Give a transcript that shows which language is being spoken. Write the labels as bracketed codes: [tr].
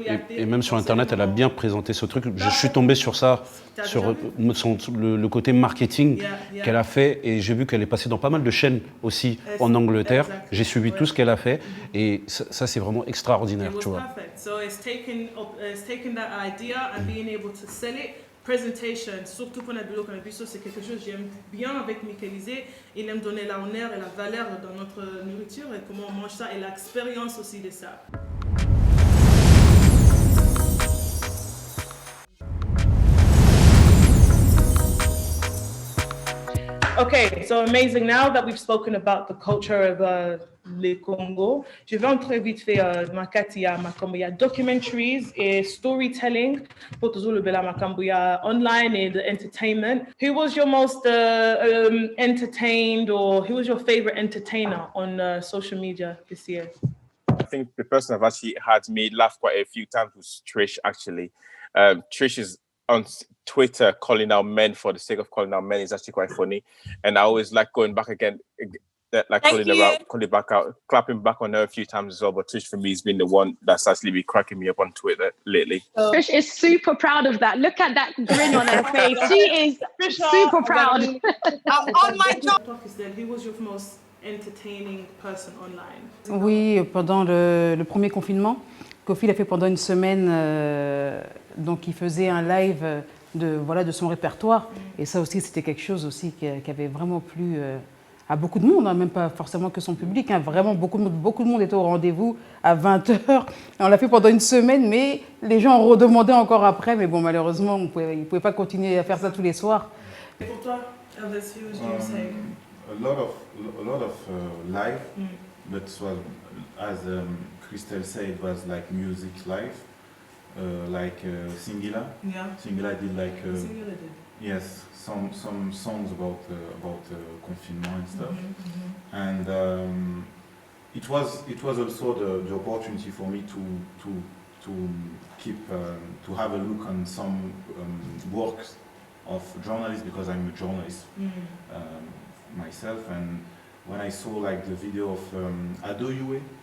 [fr] et même sur internet, elle a bien présenté ce truc. Je suis tombé sur ça, sur le côté marketing qu'elle a fait et j'ai vu qu'elle est passée dans pas mal de chaînes aussi en Angleterre. J'ai suivi tout ce qu'elle a fait et ça c'est vraiment extraordinaire, tu vois. [en] So it's taken that idea and being able to sell it. [fr] Presentation, surtout pour notre bureau c'est quelque chose que j'aime bien avec Michaelisé. Il aime donner l'honneur et la valeur dans notre nourriture et comment on mange ça et l'expérience aussi de ça. [en] Okay, so amazing. Now that we've spoken about the culture of le Congo, [fr] je vais entrer vite fait [ln] Makati ya Makambo. [fr] Il y a documentaries et storytelling pour tout le bela Makambo. Il y a online et the entertainment. [en] Who was your most entertained or who was your favorite entertainer on social media this year? think the person I've actually had me laugh quite a few times was Trish, actually. Trish is on Twitter calling out men for the sake of calling out men is actually quite funny. And I always like going back again, like calling back out, clapping back on her a few times as well. But Trish for me has been the one that's actually been cracking me up on Twitter lately. Trish is super proud of that. Look at that grin on her face. She is super proud. I'm on my job. Who was your most entertaining person online? [fr] Oui, pendant le premier confinement, Kofi l'a fait pendant une semaine. Donc, il faisait un live de son répertoire. Et ça aussi, c'était quelque chose aussi qui avait vraiment plu à beaucoup de monde, hein, même pas forcément que son public. Hein, vraiment, beaucoup de monde était au rendez-vous à 20h. On l'a fait pendant une semaine, mais les gens ont redemandé encore après. Mais bon, malheureusement, ils ne pouvaient pas continuer à faire ça tous les soirs. Pour toi, [en] Elvis, who was you saying? A lot of live, but was, as Christelle said, it was like music live, like Singila. Yeah. Singila did like. Singila did. Yes, some songs about confinement and stuff, and it was also the opportunity for me to keep to have a look on some works of journalists, because I'm a journalist myself, and when I saw like the video of Ado Yue,